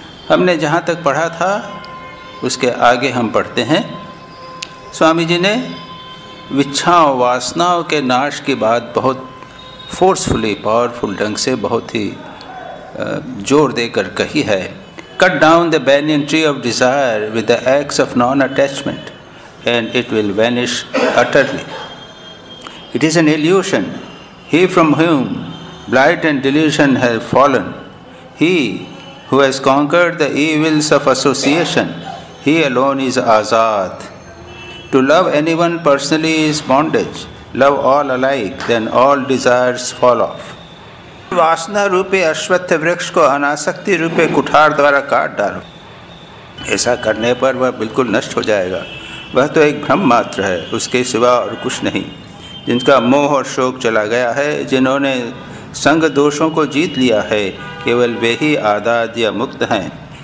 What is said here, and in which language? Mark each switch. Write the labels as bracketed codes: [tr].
[hi] हमने जहाँ तक पढ़ा था उसके आगे हम पढ़ते हैं। स्वामी जी ने विच्छाओं वासनाओं के नाश की बात बहुत फोर्सफुली पावरफुल ढंग से बहुत ही जोर देकर कही है। [en] Cut down the banyan tree of desire with the axe of non-attachment and it will vanish utterly. It is an illusion. He from whom blight and delusion have fallen, he who has conquered the evils of association, he alone is azad. To love anyone personally is bondage. Love all alike, then all desires fall off. [hi] वासना रूपे अश्वत्थ वृक्ष को अनासक्ति रूपे कुठार द्वारा काट डालो। ऐसा करने पर वह बिल्कुल नष्ट हो जाएगा। वह तो एक भ्रम मात्र है, उसके सिवा और कुछ नहीं। जिनका मोह और शोक चला गया है, जिन्होंने संग दोषों को जीत लिया है, केवल वे ही आज़ाद या मुक्त हैं।